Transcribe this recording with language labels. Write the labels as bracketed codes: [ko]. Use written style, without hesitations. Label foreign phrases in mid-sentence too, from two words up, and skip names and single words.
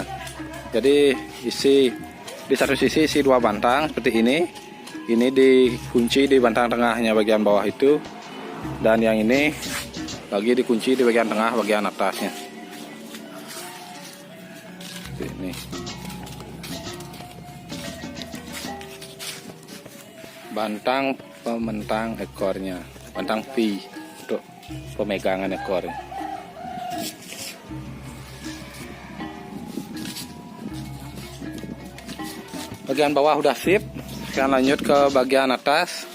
[id] Jadi isi di satu sisi isi 2 bantang seperti ini dikunci di bantang tengahnya bagian bawah itu, dan yang ini lagi dikunci di bagian tengah bagian atasnya. Seperti ini. Bantang pementang ekornya, bantang V untuk pemegangan ekornya. Bagian bawah udah sip, sekarang lanjut ke bagian atas.